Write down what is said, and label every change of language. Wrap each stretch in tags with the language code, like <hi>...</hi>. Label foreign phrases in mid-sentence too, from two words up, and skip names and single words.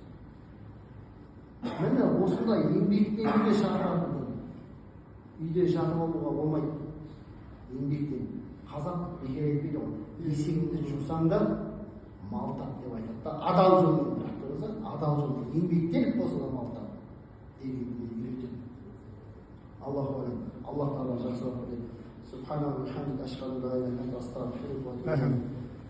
<kk>Міне осындай еңбектенуге шақыратын. Үйде жатып алуға болмайды. Еңбектен. Қазақ бекер айтпайды ғой. Есегіңді жусаң да мал тап деп айтады да, адал жолмен тұрыңыз, адал жолмен еңбектеніп болса да мал тап дегенді үйретеді.</kk> <ar>الله أعلم.</ar> <kk>Аллах тағала жақсылап береді.</kk> <ar>سبحان الله وبحمده أشهد أن لا إله إلا أنت أستغفرك وأتوب إليك.</ar>